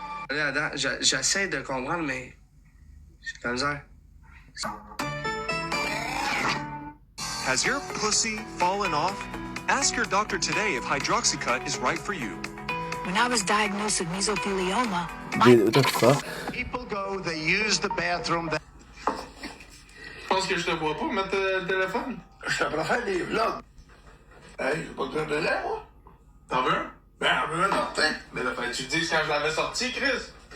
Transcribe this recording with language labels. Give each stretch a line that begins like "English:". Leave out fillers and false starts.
French: Là, j'essaie de comprendre, mais... J'ai de la misère.
English: Has your pussy fallen off? Ask your doctor today if Hydroxycut is right for you. When I was diagnosed with mesothelioma, Dude, what the fuck? People go, they use the bathroom.
French: Je pense que je te vois pas mettre le téléphone. Je te préfère des vlogs. Hey, j'ai pas besoin de lait, moi. T'en veux un? Ben, on veut un sortir. Mais là, fallait que tu te dises quand je l'avais sorti, Chris.